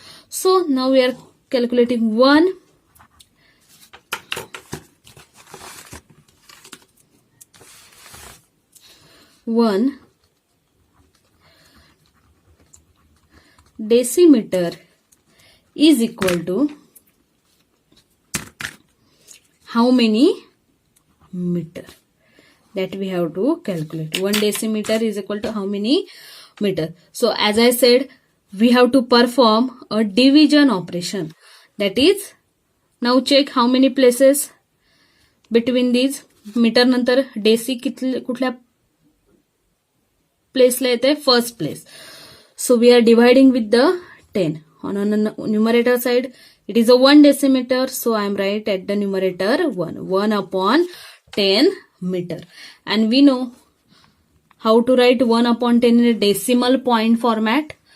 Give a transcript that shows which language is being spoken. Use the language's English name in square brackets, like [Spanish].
[English] So now we are calculating 1 decimeter is equal to how many meter? That we have to calculate. 1 decimeter is equal to how many meter? So as I said, we have to perform a division operation. That is, now check how many places between these. [Marathi] Metre नंतर deci कुठल्या प्लेसला येते? [English] First place. So we are dividing with the 10. On a numerator side, it is a 1 decimeter. So I am right at the numerator 1 upon 10 meter. And we know how to write 1 upon 10 in a decimal point format.